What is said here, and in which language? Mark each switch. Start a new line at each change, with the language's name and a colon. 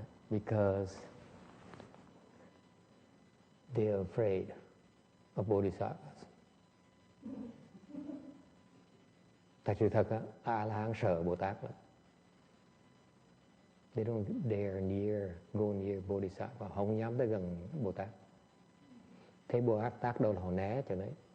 English: Because they're afraid of bodhisattvas.
Vietnamese: Thật sự thật á, A-la-hán sợ Bồ Tát lắm.
English: They don't dare go near bodhisattva.
Vietnamese: Họ không dám tới gần Bồ Tát. Thấy Bồ Tát đâu là họ né cho đấy.